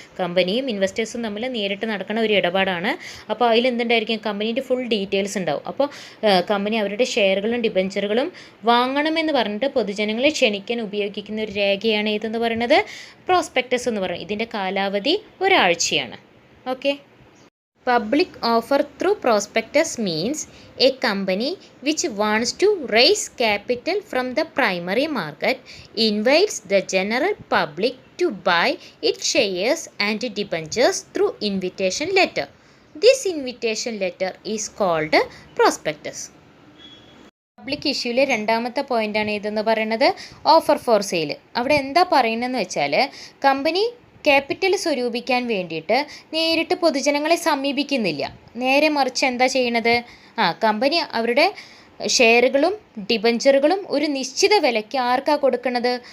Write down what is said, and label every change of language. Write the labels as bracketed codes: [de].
[ml] കമ്പനിയും ഇൻവെസ്റ്റേഴ്സും തമ്മിൽ നേരിട്ട് നടക്കുന്ന ഒരു ഇടപാടാണ്. അപ്പോൾ അതിലെന്തുണ്ടായിരിക്കും? കമ്പനീൻ്റെ ഫുൾ ഡീറ്റെയിൽസ് ഉണ്ടാവും. അപ്പോൾ കമ്പനി അവരുടെ ഷെയറുകളും ഡിബഞ്ചറുകളും വാങ്ങണമെന്ന് പറഞ്ഞിട്ട് പൊതുജനങ്ങളെ ക്ഷണിക്കാൻ ഉപയോഗിക്കുന്ന ഒരു രേഖയാണ് ഏതെന്ന് പറയുന്നത്? പ്രോസ്പെക്ടസ് എന്ന് പറയുന്നത്. ഇതിൻ്റെ കാലാവധി ഒരാഴ്ചയാണ്. Okay. [en] Public offer through prospectus means a company which wants to raise capital from the primary market invites the general public to buy its shares and debentures through invitation letter. This invitation letter is called prospectus. [ml] Public ഇഷ്യൂവിലെ രണ്ടാമത്തെ പോയിൻ്റാണ് ഏതെന്ന് പറയുന്നത്? Offer for sale. അവിടെ എന്താ പറയുന്നതെന്ന് വെച്ചാൽ company capital സ്വരൂപിക്കാൻ വേണ്ടിയിട്ട് നേരിട്ട് പൊതുജനങ്ങളെ സമീപിക്കുന്നില്ല. നേരെ മറിച്ച് എന്താ ചെയ്യണത്? കമ്പനി അവരുടെ ഷെയറുകളും ഡിബഞ്ചറുകളും ഒരു നിശ്ചിത വിലയ്ക്ക് ആർക്കാണ് കൊടുക്കുന്നത്?